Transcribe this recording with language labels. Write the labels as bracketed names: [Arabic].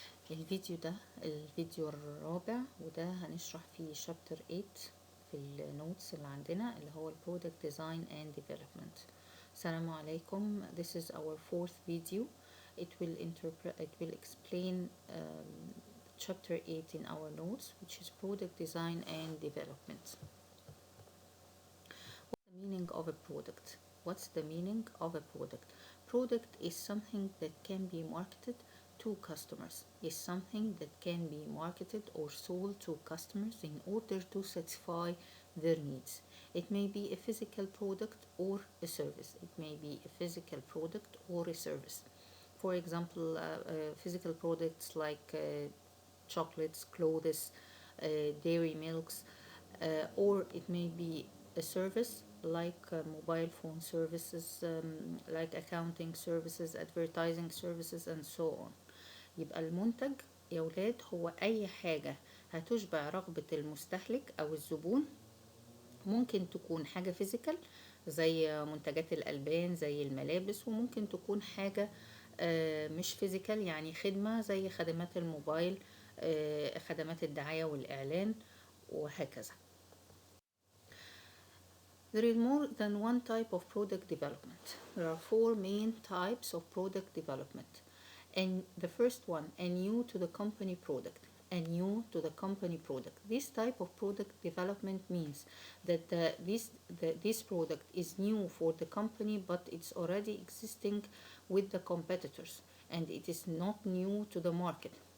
[Arabic] الفيديو ده الفيديو الرابع، وده هنشرح فيه شابتر 8 في النوتس اللي عندنا اللي هو [English] Product Design and Development. [Arabic] السلام عليكم. [English] This is our fourth video. It will explain chapter 8 in our notes, which is Product Design and Development. What's the meaning of a product? What's the meaning of a product? Product is something that can be marketed to customers, is something that can be marketed or sold to customers in order to satisfy their needs. It may be a physical product or a service. It may be a physical product or a service. For example, physical products like chocolates, clothes, dairy milks, or it may be a service like mobile phone services, like accounting services, advertising services, and so on. [Arabic] يبقى المنتج يا ولاد هو أي حاجة هتشبع رغبة المستهلك أو الزبون. ممكن تكون حاجة فيزيكال زي منتجات الألبان زي الملابس، وممكن تكون حاجة مش فيزيكال يعني خدمة زي خدمات الموبايل، خدمات الدعاية والإعلان وهكذا. [English] There is more than one type of product development. There are four main types of product development. And the first one, a new to the company product. A new to the company product. This type of product development means that this product is new for the company, but it's already existing with the competitors, and it is not new to the market.